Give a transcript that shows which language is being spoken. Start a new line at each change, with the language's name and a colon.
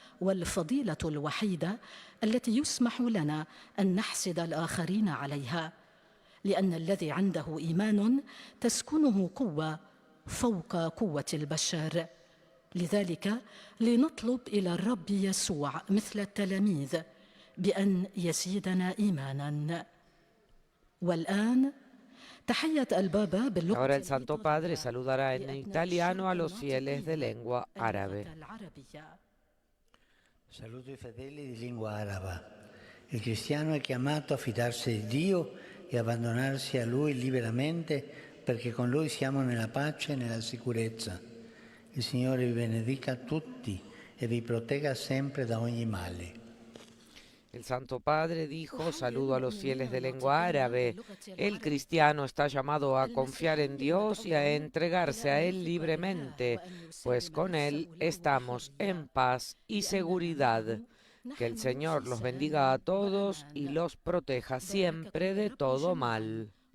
Arabic: والفضيلة الوحيدة التي يسمح لنا أن نحسد الآخرين عليها، لأن الذي عنده إيمان تسكنه قوة فوق قوة البشر. لذلك لنطلب إلى الرب يسوع مثل التلاميذ بأن يزيدنا إيمانا. والآن تحية البابا باللغة
Spanish: Ahora el Santo Padre saludará en italiano a los fieles de lengua árabe.
Italian: Saluto i fedeli di lingua araba. Il cristiano è chiamato a fidarsi di Dio e abbandonarsi a Lui liberamente, perché con Lui siamo nella pace e nella sicurezza. Il Signore vi benedica tutti e vi protegga sempre da ogni male.
Spanish: El Santo Padre dijo, saludo a los fieles de lengua árabe. El cristiano está llamado a confiar en Dios y a entregarse a Él libremente, pues con Él estamos en paz y seguridad. Que el Señor los bendiga a todos y los proteja siempre de todo mal.